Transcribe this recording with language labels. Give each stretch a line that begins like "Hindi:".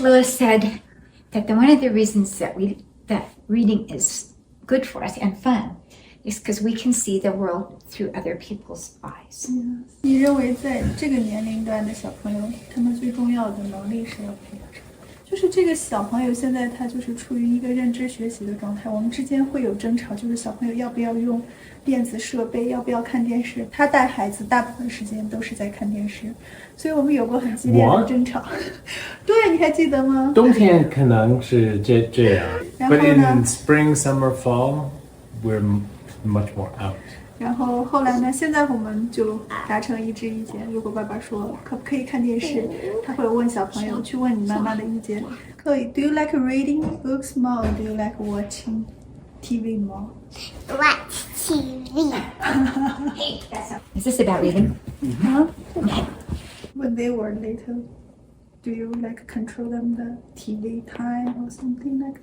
English: Lewis said that one of the reasons that reading is good for us and fun is because we can see the world through other people's eyes.
Chinese: 你认为在这个年龄段的小朋友，他们最重要的能力是要培养什么？就是这个小朋友现在他就是处于一个认知学习的状态，我们之间会有争吵，就是小朋友要不要用电子设备，要不要看电视。他带孩子大部分时间都是在看电视，所以我们有过很激烈的争吵。对，你还记得吗？冬天可能是这样
English: ，But in spring, summer, fall, we're much more out.
Chinese: 然后后来呢？现在我们就达成一致意见。如果爸爸说可不可以看电视，他会问小朋友去问你妈妈的意见。
English: 可以 Do you like reading books more? Or do you like watching TV more? Watch TV. Is this about reading? Huh? When they were little, do you like control them the TV time or something like that?